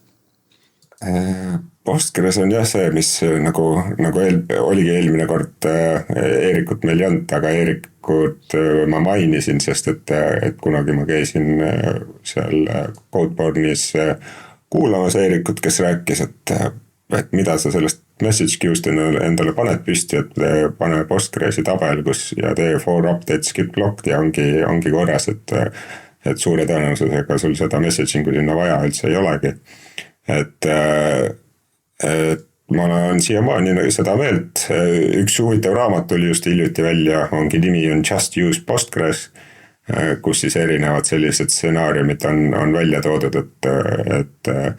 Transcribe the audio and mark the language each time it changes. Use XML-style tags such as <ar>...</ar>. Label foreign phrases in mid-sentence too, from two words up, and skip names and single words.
<et>Postgres on jah see, mis nagu oligi eelmine kord Eerikut meil ei olnud, aga Eerikut ma mainisin, sest et kunagi ma käisin seal Codeborne'is kuulamas Eerikut, kes rääkis, et mida sa sellest</et> <en>message queue'st</en> <et>endale paned püsti, et pane Postgresi tabel, kus ja tee</et> <en>for update skip locked</en> <et>ja ongi korras, et suure tõenäosusega sul seda messaging'u sinna vaja üldse ei olegi. Et ma olen siiamaani seda meelt, üks huvitav raamat oli just hiljuti välja, ongi nimi on Just Use Postgres, kus siis erinevad sellised stsenaariumid on välja toodud, et</et>